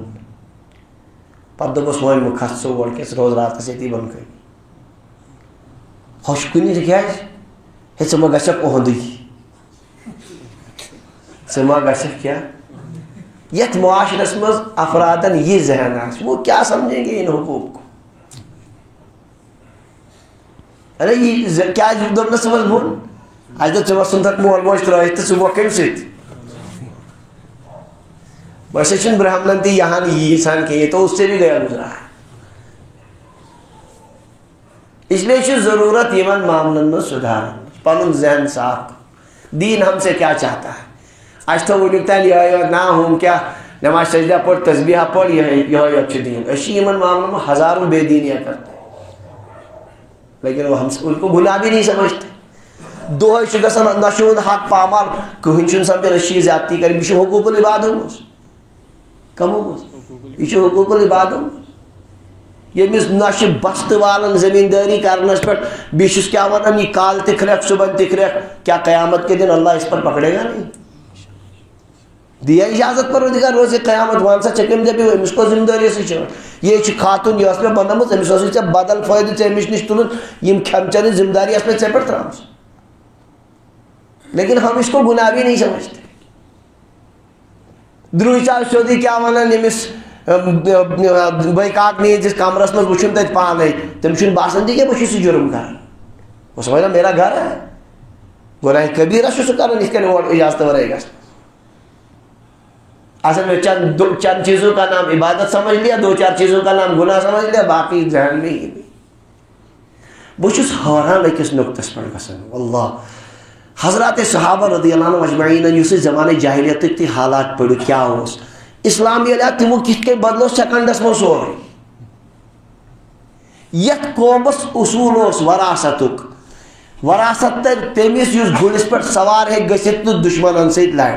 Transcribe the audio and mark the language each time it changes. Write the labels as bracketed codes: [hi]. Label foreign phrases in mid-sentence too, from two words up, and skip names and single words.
[ks] پتہٕ دوٚپُس وۄنۍ مہٕ کھس ژٕ اور کینٛہہ ژٕ روز راتس ییٚتی بۄن کَنہِ. ہۄچھ کُنہِ کیٛازِ ہے ژٕ ما گژھکھ اُہُنٛدُے ژٕ ما گژھکھ کیٛاہ. یتھ معاشرس منٛز افرادن یہ ذہن آسہِ [ur] وہ کیا سمجھیں گے ان حقوق کو. [ks] ارے یہ کیا دوٚپ نہٕ ژٕ وَس بۄن اَسہِ دوٚپ ژٕ وَس ژھٕنتھکھ مول موج ترٛٲیِتھ تہٕ ژٕ گوکھ کٔمۍ سۭتۍ. ویسے چھُنہٕ برہمنن تہِ یہان یہِ یژھان کینٛہہ [ur] یہ تو اس سے بھی گیا گزرا. اس لیے [ks] چھُ ضروٗرت یِمن معاملن منٛز سُدھارن پنُن ذہن صاف. [ur] دین ہم سے کیا چاہتا ہے. [ks] اَسہِ تھوٚو وٕنیُک تانۍ یِہوٚے یوت نا ہُم کیٛاہ نٮ۪ماز سجدہ پوٚر تسبیحہ پوٚر یِہوٚے یوت چھُ دین. أسۍ چھِ یِمن معاملن منٛز [ur] ہزاروں بے دینیاں کرتے لیکن وہ ہم ان کو گناہ بھی نہیں سمجھتے. [ks] دۄہے چھُ گژھان نشہٕ ہُنٛد حق پامال کٕہٕنۍ چھُنہٕ سمجھان أسۍ چھِ یہِ زیادتی کرٕنۍ. یہِ چھُ حقوٗق العبادو منٛز کمو منٛز یہِ چھُ حقوٗق العبادو منٛز. ییٚمِس نشہٕ بستہٕ والان زٔمیٖندٲری کرنس پٮ۪ٹھ بیٚیہِ چھُس کیٛاہ ونان یہِ کالہٕ تہِ کھرٛٮ۪کھ صبحن تہِ کھرٛٮ۪کھ [ur] کیا قیامت کے دن اللہ اس پر پکڑے گا نہیں. [ks] دیا اجازت پروردگار روزِ قیامت وَن سا ژےٚ کٔمۍ دَپیو أمِس کوٚر ذمہٕ دٲری سۭتۍ چھِ. یے چھِ خاتوٗن یہِ ٲس مےٚ بنٲومٕژ أمِس اوسُے ژےٚ بدل فٲیدٕ ژےٚ أمِس نِش تُلُن یِم کھٮ۪ن چٮ۪نٕچ ذمہٕ داری ٲس مےٚ ژےٚ پٮ۪ٹھ ترٛٲمٕژ. [ur] لیکن ہم اس کو گناہ بھی نہیں سمجھتے. [ks] درٛوے ژاو سیوٚدُے کیٛاہ ونان أمِس بٲے کاکنہِ ہِنٛدِس کمرس منٛز وٕچھُن تتہِ پانے تٔمِس چھُنہٕ باسان تہِ کینٛہہ بہٕ چھُس یہِ جُرم کران. [ur] وہ سمجھنا میرا گھر ہے. [ks] گناہ کبیرہ چھُ سُہ کران یِتھ کٔنۍ اور اجازت ورٲے گژھِ. [ur] اصل میں چند چیزوں کا نام عبادت سمجھ لیا 2-4 چیزوں کا نام گناہ سمجھ لیا باقی ذہن میں ہی نہیں. [ks] بہٕ چھُس حٲران أکِس نُقطس پٮ۪ٹھ گژھان واللہ حضرات صحابہ [ar] رضی اللہ عنہم اجمعین [ks] یُس أسۍ زمانہ جاہلیتٕکۍ تہِ حالات پٔرِو کیٛاہ اوس. اسلام ییٚلہِ آو تِمو کِتھ کٔنۍ بدلو سیکنڈس منٛز سورُے. یتھ قومس اصوٗل اوس وراثتُک وراثت تٔمِس یُس گُرِس پٮ۪ٹھ سوار ہیٚکہِ گٔژھِتھ تہٕ دُشمنن سۭتۍ لڑِ.